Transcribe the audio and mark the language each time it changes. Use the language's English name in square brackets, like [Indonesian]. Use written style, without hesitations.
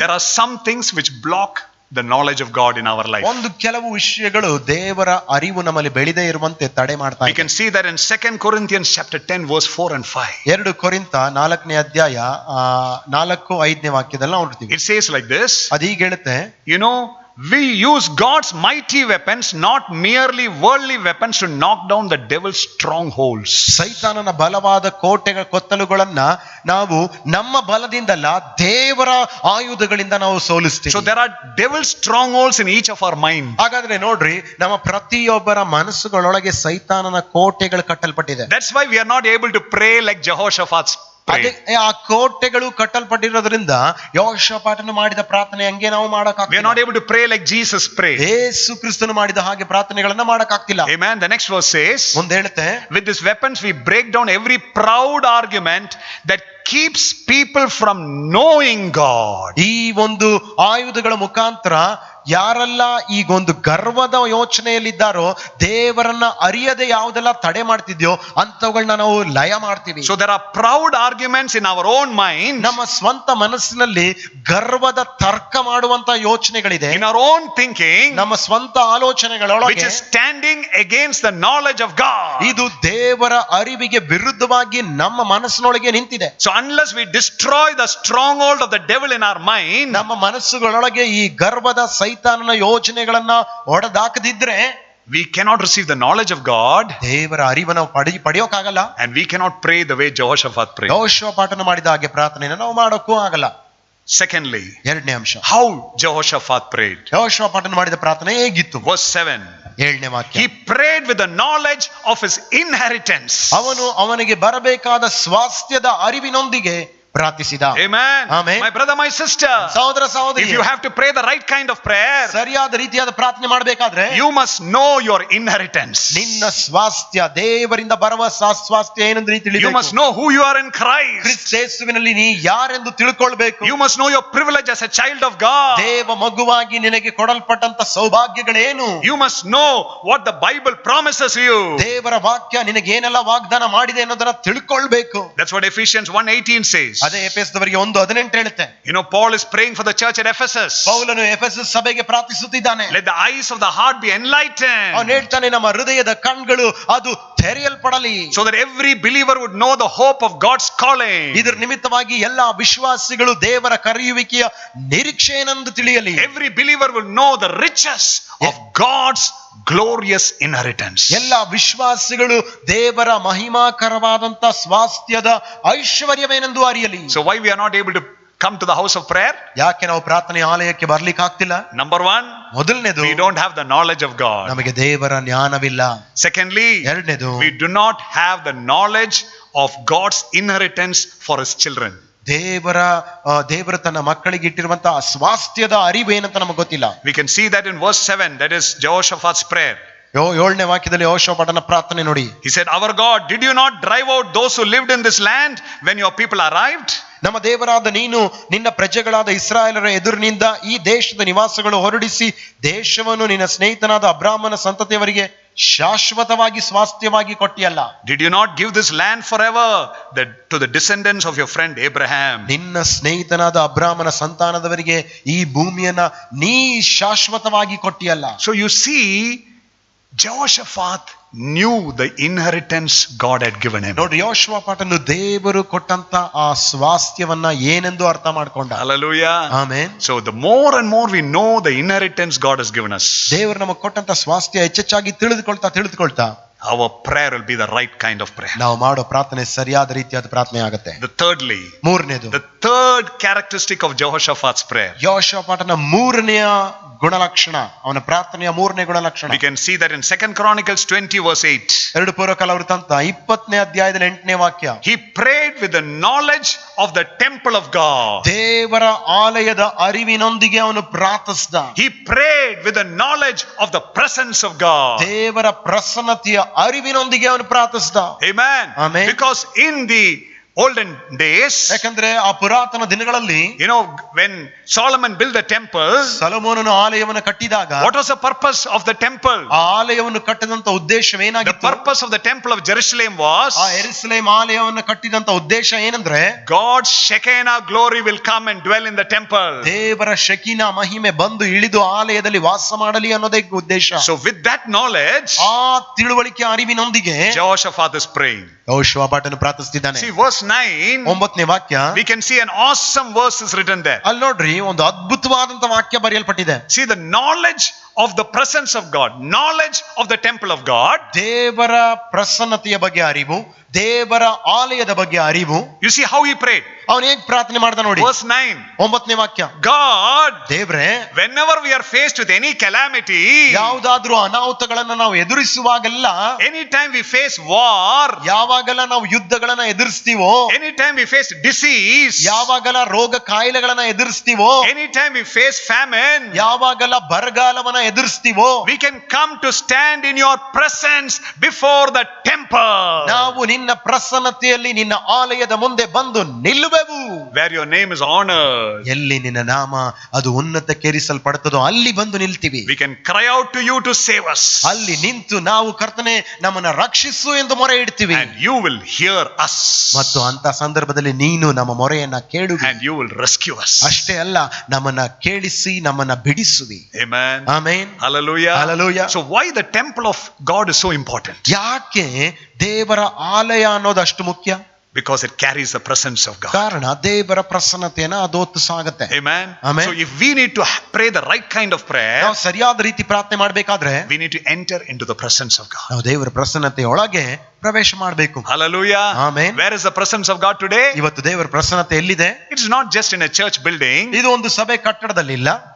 [English] there are some things which block the knowledge of God in our life. [Kannada] ಒಂದು ಕೆಲವು ವಿಷಯಗಳು ದೇವರ ಅರಿವು ನಮ್ಮಲ್ಲಿ ಬೆಳೆದೇ ಇರುವಂತೆ ತಡೆ ಮಾಡ್ತಾ [English] We [Kannada] ಇದೆ. [English] can see that in 2 Corinthians chapter 10 verse 4 and 5. [Kannada] 2 ಕೊರಿಂಥ 4ನೇ ಅಧ್ಯಾಯ 4-5ನೇ ವಾಕ್ಯದಲ್ಲಿ ನೋಡ್ತೀವಿ. [English] It says like this, [Kannada] ಅದೀಗ ಹೇಳುತ್ತೆ, [English] you know, we use God's mighty weapons, not merely worldly weapons, to knock down the devil's strongholds. [Kannada] ಸೈತಾನನ ಬಲವಾದ ಕೋಟೆಗಳ ಕೊತ್ತಲುಗಳನ್ನ ನಾವು ನಮ್ಮ ಬಲದಿಂದಲ್ಲ, ದೇವರ ಆಯುಧಗಳಿಂದ ನಾವು ಸೋಲಿಸ್ತೀವಿ. [English] So there are devil's strongholds in each of our mind. [Kannada] ಹಾಗಾದ್ರೆ ನೋಡ್ರಿ, ನಮ್ಮ ಪ್ರತಿಯೊಬ್ಬರ ಮನಸ್ಸುಗಳೊಳಗೆ ಸೈತಾನನ ಕೋಟೆಗಳು ಕಟ್ಟಲ್ಪಟ್ಟಿದೆ. [English] That's why we are not able to pray like Jehoshaphat's [Kannada] ಅದೇ ಆ ಕೋಟೆಗಳು ಕಟ್ಟಲ್ಪಟ್ಟಿರೋದ್ರಿಂದ ಯೆಹೋಷಾಫಾಟನು ಮಾಡಿದ ಪ್ರಾರ್ಥನೆ ಹಂಗೆ ನಾವು [English] we are [Kannada] ಮಾಡಕ್ಕಾಗ್ತಿಲ್ಲ. [English] not able to pray like Jesus prayed. [Kannada] ಯೇಸು ಕ್ರಿಸ್ತನು ಮಾಡಿದ ಹಾಗೆ ಪ್ರಾರ್ಥನೆಗಳನ್ನ ಮಾಡಕ್ಕಾಗ್ತಿಲ್ಲ. [English] Amen. The next verse says, [Kannada] ಮುಂದೆ ಹೇಳುತ್ತೆ, [English] with these weapons we break down every proud argument that keeps people from knowing God. [Kannada] ಈ ಒಂದು ಆಯುಧಗಳ ಮುಖಾಂತರ ಯಾರೆಲ್ಲ ಈಗೊಂದು ಗರ್ವದ ಯೋಚನೆಯಲ್ಲಿದ್ದಾರೋ, ದೇವರನ್ನ ಅರಿಯದೆ ಯಾವುದೆಲ್ಲ ತಡೆ ಮಾಡ್ತಿದ್ಯೋ ಅಂತವುಗಳನ್ನ ನಾವು ಲಯ ಮಾಡ್ತೀವಿ. [English] So there are proud arguments in our own mind, [Kannada] ನಮ್ಮ ಸ್ವಂತ ಮನಸ್ಸಿನಲ್ಲಿ ಗರ್ವದ ತರ್ಕ ಮಾಡುವಂತ ಯೋಚನೆಗಳಿದೆ. [English] in our own thinking, [Kannada] ನಮ್ಮ ಸ್ವಂತ [English] which [Kannada] ಆಲೋಚನೆಗಳೊಳಗೆ [English] is standing against the knowledge of God. [Kannada] ಇದು ದೇವರ ಅರಿವಿಗೆ ವಿರುದ್ಧವಾಗಿ ನಮ್ಮ ಮನಸ್ಸಿನೊಳಗೆ ನಿಂತಿದೆ. [English] So unless we destroy the stronghold of the devil in our mind, [Kannada] ನಮ್ಮ ಮನಸ್ಸುಗಳೊಳಗೆ ಈ ಗರ್ವದ ಸೈತಾನನ ಯೋಚನೆಗಳನ್ನ ಹೊಡೆದಾಕದಿದ್ರೆ [English] we cannot receive the knowledge of God, [Kannada] ದೇವರ ಅರಿವನ್ನು ಪಡೆಯೋಕ್ಕಾಗಲ್ಲ. [English] and we cannot pray the way Jehoshaphat prayed. [Kannada] ಯೆಹೋಷಾಫಾಟನು ಮಾಡಿದ ಹಾಗೆ ಪ್ರಾರ್ಥನೆಯನ್ನು ನಾವು ಮಾಡೋಕ್ಕೂ ಆಗಲ್ಲ. [English] Secondly, [Kannada] ಎರಡನೇ ಅಂಶ, [English] how Jehoshaphat prayed. [Kannada] ಯೆಹೋಷಾಫಾಟನು ಮಾಡಿದ ಪ್ರಾರ್ಥನೆ ಹೇಗಿತ್ತು? [English] Verse 7. [Kannada] ಏಳನೇ ವಾಕ್ಯ, [English] He prayed with the knowledge of his inheritance. [Kannada] ಅವನು ಅವನಿಗೆ ಬರಬೇಕಾದ ಸ್ವಾಸ್ಥ್ಯದ ಅರಿವಿನೊಂದಿಗೆ ಪ್ರಾರ್ಥಿಸಿದ. [English] Amen. Amen. My brother, my sister, [Kannada] ಸಹೋದರ ಸಹೋದರಿ, [English] if you have to pray the right kind of prayer, [Kannada] ಸರಿಯಾದ ರೀತಿಯಾದ ಪ್ರಾರ್ಥನೆ ಮಾಡಬೇಕಾದ್ರೆ [English] you must know your inheritance. [Kannada] ನಿನ್ನ ಸ್ವಾಸ್ಥ್ಯ, ದೇವರಿಂದ ಬರುವ ಸ್ವಾಸ್ಥ್ಯ ಏನೆಂದು [English] You [Kannada] ತಿಳಿಯಬೇಕು. [English] must know who you are in Christ. [Kannada] ಕ್ರಿಸ್ತ ಯೇಸುವಿನಲ್ಲಿ ನೀ ಯಾರೆಂದು ತಿಳ್ಕೊಳ್ಬೇಕು. [English] You must know your privilege as a child of God. [Kannada] ದೇವ ಮಗುವಾಗಿ ನಿನಗೆ ಕೊಡಲ್ಪಟ್ಟಂತ ಸೌಭಾಗ್ಯಗಳೇನು. [English] You must know what the Bible promises you. [Kannada] ದೇವರ ವಾಕ್ಯ ನಿನಗೆ ಏನೆಲ್ಲ ವಾಗ್ದಾನ ಮಾಡಿದೆ ಅನ್ನೋದನ್ನ ತಿಳ್ಕೊಳ್ಬೇಕು. [English] That's what Ephesians 1:18 says. [Kannada] ಅದೇ ಎಫೆಸದವರಿಗೆ 1:18 ಹೇಳುತ್ತೆ. [English] You know, Paul is praying for the church at Ephesus. [Kannada] ಪೌಲನು ಎಫೆಸಸ್ ಸಭೆಗೆ ಪ್ರಾರ್ಥಿಸುತ್ತಿದ್ದಾನೆ. [English] Let the eyes of the heart be enlightened, [Kannada] ಅವನು ಹೇಳ್ತಾನೆ, ನಮ್ಮ ಹೃದಯದ ಕಣ್ಗಳು ಅದು ತೆರೆಯಲ್ಪಡಲಿ, [English] so that every believer would know the hope of God's calling. [Kannada] ಇದರ ನಿಮಿತ್ತವಾಗಿ ಎಲ್ಲಾ ವಿಶ್ವಾಸಿಗಳು ದೇವರ ಕರೆಯುವಿಕೆಯ ನಿರೀಕ್ಷೆ ಏನೆಂದು ತಿಳಿಯಲಿ. [English] Every believer will know the riches of God's glorious inheritance. [Kannada] ಎಲ್ಲಾ ವಿಶ್ವಾಸಿಗಳು ದೇವರ ಮಹಿಮಾಕರವಾದಂತ ಸ್ವಾಸ್ಥ್ಯದ ಐಶ್ವರ್ಯವೇನೆಂದು ಅರಿಯಲಿ. [English] So why we are not able to come to the house of prayer? [Kannada] ಯಾಕೆ ನಾವು ಪ್ರಾರ್ಥನೆ ಆಲಯಕ್ಕೆ ಬರ್ಲಿಕ್ಕೆ ಆಗ್ತಿಲ್ಲ? [English] Number one, [Kannada] ಮೊದಲನೇದು, [English] we don't have the knowledge of God. [Kannada] ನಮಗೆ ದೇವರ ಜ್ಞಾನವಿಲ್ಲ. [English] Secondly, [Kannada] ಎರಡನೇದು, [English] we do not have the knowledge of God's inheritance for his children. [Kannada] ದೇವರ ತನ್ನ ಮಕ್ಕಳಿಗೆ ಇಟ್ಟಿರುವಂತಹ ಸ್ವಾಸ್ಥ್ಯದ ಅರಿವು ಏನಂತ ನಮಗೆ ಗೊತ್ತಿಲ್ಲ. [English] We can see that in verse 7, that is Jehoshaphat's prayer. [Kannada] ಏಳನೇ ವಾಕ್ಯದಲ್ಲಿ ಯೆಹೋಷಾಫಾಟನ ಪ್ರಾರ್ಥನೆ ನೋಡಿ. [English] He said, our God, did you not drive out those who lived in this land when your people arrived? [Kannada] ನಮ್ಮ ದೇವರಾದ ನೀನು ನಿನ್ನ ಪ್ರಜೆಗಳಾದ ಇಸ್ರಾಯೇಲರ ಎದುರಿನಿಂದ ಈ ದೇಶದ ನಿವಾಸಗಳು ಹೊರಡಿಸಿ ದೇಶವನ್ನು ನಿನ್ನ ಸ್ನೇಹಿತನಾದ ಅಬ್ರಾಮನ ಸಂತತಿಯವರಿಗೆ ಶಾಶ್ವತವಾಗಿ ಸ್ವಾಸ್ಥ್ಯವಾಗಿ ಕೊಟ್ಟಿಯಲ್ಲ. [English] Did you not give this land forever to the descendants of your friend Abraham? [Kannada] ನಿನ್ನ ಸ್ನೇಹಿತನಾದ ಅಬ್ರಾಮನ ಸಂತಾನದವರಿಗೆ ಈ ಭೂಮಿಯನ್ನ ನೀ ಶಾಶ್ವತವಾಗಿ ಕೊಟ್ಟಿಯಲ್ಲ. [English] So you see, Jehoshaphat knew the inheritance God had given him. [Kannada] ನೋಡ್ರಿ, ಯೆಹೋಷಾಫಾಟನು ದೇವರು ಕೊಟ್ಟಂತ ಆ ಸ್ವಾಸ್ಥ್ಯವನ್ನ ಏನೆಂದು ಅರ್ಥ ಮಾಡ್ಕೊಂಡ. [English] Hallelujah. [Kannada] Amen. [English] So the more and more we know the inheritance God has given us, [Kannada] ದೇವರು ನಮಗೆ ಕೊಟ್ಟಂತ ಸ್ವಾಸ್ಥ್ಯ ಹೆಚ್ಚೆಚ್ಚಾಗಿ ತಿಳಿದುಕೊಳ್ತಾ [English] our prayer will be the right kind of prayer. [Kannada] ನಾವು ಮಾಡೋ ಪ್ರಾರ್ಥನೆ ಸರಿಯಾದ ರೀತಿಯಾದ ಪ್ರಾರ್ಥನೆ ಆಗುತ್ತೆ. [English] Thirdly, [Kannada] ಮೂರನೇದು, [English] the third characteristic of Jehoshaphat's prayer, [Kannada] ಯೆಹೋಷಾಫಾಟನ ಮೂರನೆಯ ಗುಣಲಕ್ಷಣ, ಅವನ ಪ್ರಾರ್ಥನೆಯ ಮೂರನೇ ಗುಣಲಕ್ಷಣ. [English] we can see that in 2 Chronicles 20 verse 8. [Kannada] 2 ಪೂರ್ವಕಾಲ ವೃತ್ತಾಂತ 20ನೇ ಅಧ್ಯಾಯದಲ್ಲಿ 8ನೇ ವಾಕ್ಯ. [English] He prayed with the knowledge of the temple of God. [Kannada] ದೇವರ ಆಲಯದ ಅರಿವಿನೊಂದಿಗೆ ಅವನು ಪ್ರಾರ್ಥಿಸಿದ. [English] He prayed with the knowledge of the presence of God. [Kannada] ದೇವರ ಪ್ರಸನ್ನತೆಯ ಅರಿವಿನೊಂದಿಗೆ ಅವನು ಪ್ರಾರ್ಥಿಸಿದ. [English] Amen. Amen. Because in the olden days, [Kannada] ಯಾಕಂದ್ರೆ ಆ ಪುರಾತನ ದಿನಗಳಲ್ಲಿ, [English] you know, when Solomon built the temple, [Kannada] ಸೊಲೊಮೋನನು ಆಲಯವನ್ನು ಕಟ್ಟಿದಾಗ [English] what was the purpose of the temple? [Kannada] ಆ ಆಲಯವನ್ನು ಕಟ್ಟಿದಂತ ಉದ್ದೇಶವೇನಾಗಿತ್ತು? [English] The purpose of the temple of Jerusalem was, [Kannada] ಆ ಯೆರೂಸಲೇಮ್ ಆಲಯವನ್ನು ಕಟ್ಟಿದಂತ ಉದ್ದೇಶ ಏನಂದ್ರೆ, [English] God's Shekinah glory will come and dwell in the temple. [Kannada] ದೇವರ ಶಕೀನ ಮಹಿಮೆ ಬಂದು ಇಳಿದು ಆಲಯದಲ್ಲಿ ವಾಸ ಮಾಡಲಿ ಅನ್ನೋದೇ ಉದ್ದೇಶ. [English] So with that knowledge, [Kannada] ಆ ತಿಳುವಳಿಕೆ ಅರಿವಿನೊಂದಿಗೆ [English] Jehoshaphat is praying. [Kannada] ಯೆಹೋಷಾಫಾಟನು ಪ್ರಾರ್ಥಿಸುತ್ತಿದ್ದಾನೆ. [English] See verse 9, [Kannada] 9ನೇ ವಾಕ್ಯ, [English] we can see an awesome verse is written there. [Kannada] ಅಲ್ಲಿ ನೋಡ್ರಿ, ಒಂದು ಅದ್ಭುತವಾದಂತ ವಾಕ್ಯ ಬರೆಯಲ್ಪಟ್ಟಿದೆ. [English] See the knowledge of the presence of God, knowledge of the temple of God. [Kannada] ದೇವರ ಪ್ರಸನ್ನತೆಯ ಬಗ್ಗೆ ಅರಿವು, ದೇವರ ಆಲಯದ ಬಗ್ಗೆ ಅರಿವು. [English] You see how he prayed. [Kannada] ಅವನು ಹೇಗೆ ಪ್ರಾರ್ಥನೆ ಮಾಡ್ದ ನೋಡಿ. [English] Verse 9, [Kannada] 9ನೇ ವಾಕ್ಯ, [English] God, [Kannada] ದೇವ್ರೆ, [English] whenever we are faced with any calamity, [Kannada] ಯಾವುದಾದ್ರೂ ಅನಾಹುತಗಳನ್ನ ನಾವು ಎದುರಿಸುವಾಗೆಲ್ಲ, [English] anytime we face war, [Kannada] ಯಾವಾಗೆಲ್ಲ ನಾವು ಯುದ್ಧಗಳನ್ನ ಎದುರಿಸ್ತೀವೋ, [English] anytime we face disease, [Kannada] ಯಾವಾಗೆಲ್ಲ ರೋಗ ಕಾಯಿಲೆಗಳನ್ನ ಎದುರಿಸ್ತೀವೋ, [English] anytime we face famine, [Kannada] ಯಾವಾಗೆಲ್ಲ ಬರಗಾಲವನ್ನ ಎದುರಿಸ್ತೀವೋ, [English] we can come to stand in your presence before the temple. [Kannada] ನಾವು ನಿನ್ನ ಪ್ರಸನ್ನತೆಯಲ್ಲಿ ನಿನ್ನ ಆಲಯದ ಮುಂದೆ ಬಂದು ನಿಲ್ಲುವೆವು. [English] Where your name is honored. [Kannada] ಎಲ್ಲಿ ನಿನ್ನ ನಾಮ ಅದು ಉನ್ನತಕ್ಕೇರಿಸಲ್ಪಡುತ್ತದೋ ಅಲ್ಲಿ ಬಂದು ನಿಲ್ತೀವಿ. [English] We can cry out to you to save us. [Kannada] ಅಲ್ಲಿ ನಿಂತು ನಾವು ಕರ್ತನೆ ನಮ್ಮನ್ನ ರಕ್ಷಿಸು ಎಂದು ಮೊರೆ ಇಡ್ತೀವಿ. [English] And you will hear us. [Kannada] ಮತ್ತು ಅಂತ ಸಂದರ್ಭದಲ್ಲಿ ನೀನು ನಮ್ಮ ಮೊರೆಯನ್ನ ಕೇಳುವಿ. [English] And you will rescue us. [Kannada] ಅಷ್ಟೇ ಅಲ್ಲ, ನಮ್ಮನ್ನ ಕೇಳಿಸಿ ನಮ್ಮನ್ನ ಬಿಡಿಸುವಿ. [English] Amen. [Kannada] Amen. [English] Hallelujah. Hallelujah. So why the temple of God is so important? [Kannada] ಯಾಕೆ ದೇವರ ಆಲಯ ಅನ್ನೋದು ಅಷ್ಟು ಮುಖ್ಯ? [English] Because it carries the presence of God. [Kannada] ಕಾರಣ ದೇವರ ಪ್ರಸನ್ನತೆಯನ್ನ ಅದು ಹೊತ್ತು ಸಾಗುತ್ತೆ. [English] Amen. Amen. So if we need to pray the right kind of prayer, [Kannada] ನಾವು ಸರಿಯಾದ ರೀತಿ ಪ್ರಾರ್ಥನೆ ಮಾಡಬೇಕಾದ್ರೆ [English] we need to enter into the presence of God. [Kannada] ನಾವು ದೇವರ ಪ್ರಸನ್ನತೆ ಒಳಗೆ ಪ್ರವೇಶ ಮಾಡಬೇಕು. [English] Hallelujah. Amen. Where is the presence of God today? [Kannada] ಇವತ್ತು ದೇವರ ಪ್ರಸನ್ನತೆ ಎಲ್ಲಿದೆ? [English] It's not just in a church building. [Kannada] ಇದು ಒಂದು ಸಭೆ ಕಟ್ಟಡದಲ್ಲಿ ಇಲ್ಲ.